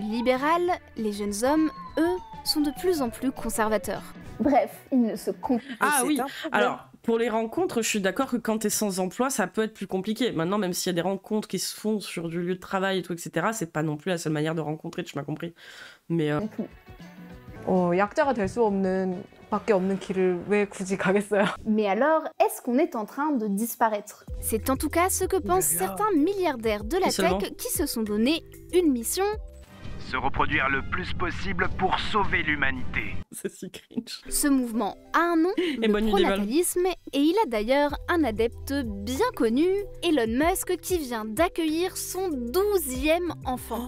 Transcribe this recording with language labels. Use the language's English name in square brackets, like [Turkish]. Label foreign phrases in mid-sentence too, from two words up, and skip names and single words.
[French] Libéral, les jeunes hommes, eux, sont de plus en plus conservateurs. Bref, ils ne se comprennent pas. Ah oui, alors pour les rencontres, je suis d'accord que quand t'es sans emploi, ça peut être plus compliqué. Maintenant, même s'il y a des rencontres qui se font sur du lieu de travail et tout, etc., c'est pas non plus la seule manière de rencontrer, tu m'as compris. Mais [Korean] 약자가 될 수 없는 밖에 없는 길을 왜 굳이 가겠어요? [French] Mais alors, est-ce qu'on est en train de disparaître? C'est en tout cas ce que pensent certains milliardaires de la tech qui se sont donné une mission se reproduire le plus possible pour sauver l'humanité. C'est si cringe. Ce mouvement a un nom, le pronatalisme, et il a d'ailleurs un adepte bien connu, Elon Musk, qui vient d'accueillir son 12e enfant.